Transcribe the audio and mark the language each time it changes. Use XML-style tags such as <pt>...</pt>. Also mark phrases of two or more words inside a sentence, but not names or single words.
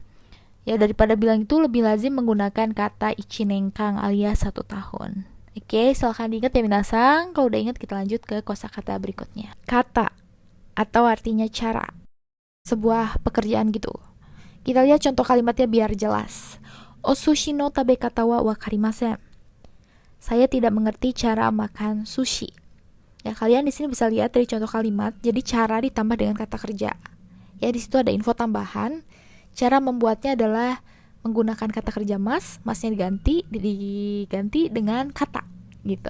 <id>Ya, daripada bilang itu lebih lazim menggunakan kata ichinenkang alias 1 tahun. Oke, silahkan diingat ya minasang. Kalau udah ingat, kita lanjut ke kosakata berikutnya. Kata atau artinya cara. Sebuah pekerjaan gitu. Kita lihat contoh kalimatnya biar jelas.</id> <ja>お寿司の食べ方はわかりません.</ja> <id>Saya tidak mengerti cara makan sushi. Ya, kalian di sini bisa lihat dari contoh kalimat, jadi cara ditambah dengan kata kerja. Ya, di situ ada info tambahan. Cara membuatnya adalah menggunakan kata kerja masnya diganti dengan kata gitu.</id>